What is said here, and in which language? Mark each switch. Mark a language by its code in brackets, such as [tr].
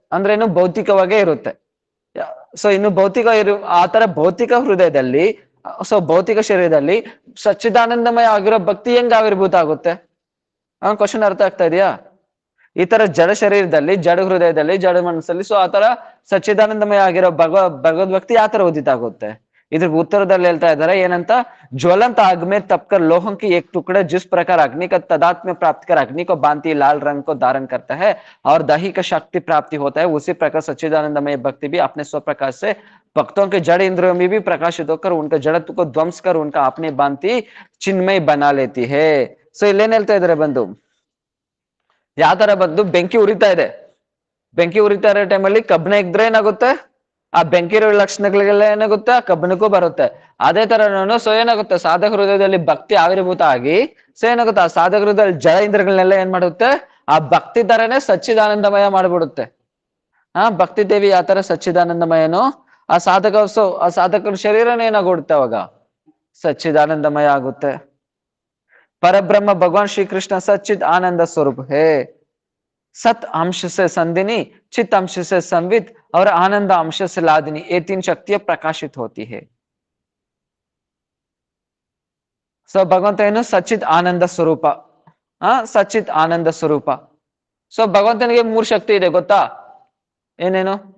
[kn] ಅಂದ್ರೆ ಇನ್ನು ಭೌತಿಕವಾಗೇ ಇರುತ್ತೆ. ಸೊ ಇನ್ನು ಭೌತಿಕ ಆ ತರ ಭೌತಿಕ ಹೃದಯದಲ್ಲಿ, ಸೊ ಭೌತಿಕ ಶರೀರದಲ್ಲಿ ಸಚ್ಚಿದಾನಂದಮಯ ಆಗಿರೋ ಭಕ್ತಿ ಹೆಂಗ್ ಆವಿರ್ಭೂತ ಆಗುತ್ತೆ? ಕ್ವಶನ್ ಅರ್ಥ ಆಗ್ತಾ ಇದೆಯಾ? ಈ ತರ ಜಡ ಶರೀರದಲ್ಲಿ, ಜಡ ಹೃದಯದಲ್ಲಿ, ಜಡ ಮನಸ್ಸಲ್ಲಿ, ಸೊ ಆ ತರ ಸಚ್ಚಿದಾನಂದಮಯ ಆಗಿರೋ ಭಗವದ್ ಭಕ್ತಿ ಯಾವ ತರ ಉದಿತ ಆಗುತ್ತೆ? [hi] इधर उत्तरದಲ್ಲಿ [kn] ಹೇಳ್ತಾ ಇದ್ದಾರೆ ಏನಂತ, [hi] ज्वलंत आग में तपकर लोह की एक टुकड़ा जिस प्रकार अग्नि का तदात्म्य प्राप्त कर अग्नि को बांधती लाल रंग को धारण करता है और दैहिक शक्ति प्राप्ति होता है, उसी प्रकार सच्चिदानंदमय भक्ति भी अपने स्वप्रकाश से भक्तों के जड़ इंद्रियों में भी प्रकाशित होकर उनका जड़त्व को ध्वंस कर उनका अपने बांधती चिन्मय बना लेती है. [kn] ಸೊ ಇಲ್ಲೇನ್ ಹೇಳ್ತಾ ಇದಾರೆ ಬಂದು, ಯಾವ ತರ ಬಂದು ಬೆಂಕಿ ಉರಿತಾ ಇದೆ, ಬೆಂಕಿ ಉರಿತಾ ಇರೋ ಟೈಮಲ್ಲಿ ಕಬ್ಬಣ ಇದ್ರೆ ಏನಾಗುತ್ತೆ, ಆ ಬೆಂಕಿ ಇರೋ ಲಕ್ಷಣಗಳೆಲ್ಲ ಏನಾಗುತ್ತೆ, ಆ ಕಬ್ಬಣಕ್ಕೂ ಬರುತ್ತೆ. ಅದೇ ತರ ಸೊ ಏನಾಗುತ್ತೆ, ಸಾಧಕ ಹೃದಯದಲ್ಲಿ ಭಕ್ತಿ ಆವಿರ್ಭೂತ ಆಗಿ ಸೊ ಏನಾಗುತ್ತೆ, ಆ ಸಾಧಕ ಹೃದಯದಲ್ಲಿ ಜಡ ಇಂದ್ರಗಳನ್ನೆಲ್ಲ ಏನ್ ಮಾಡುತ್ತೆ, ಆ ಭಕ್ತಿ ತರನೇ ಸಚ್ಚಿದಾನಂದಮಯ ಮಾಡ್ಬಿಡುತ್ತೆ. ಭಕ್ತಿ ದೇವಿ ಯಾವ ತರ ಸಚ್ಚಿದಾನಂದಮಯನೋ ಆ ಸಾಧಕ, ಸೊ ಆ ಸಾಧಕರ ಶರೀರನೇ ಏನಾಗುತ್ತೆ ಅವಾಗ ಸಚ್ಚಿದಾನಂದಮಯ ಆಗುತ್ತೆ. [hi] परब्रह्म भगवान श्री कृष्ण सच्चिद आनंद स्वरूप है। सत अंश से संदिनी, चित अंश से संवित और आनंद अंश से लादिनी, ये तीन शक्तियां प्रकाशित होती है। [kn] ಸೊ ಭಗವಂತ ಏನು ಸಚ್ಚಿತ್ ಆನಂದ ಸ್ವರೂಪ, ಸಚ್ಚಿತ್ ಆನಂದ ಸ್ವರೂಪ. ಸೊ ಭಗವಂತನಿಗೆ ಮೂರು ಶಕ್ತಿ ಇದೆ ಗೊತ್ತಾ? ಏನೇನು?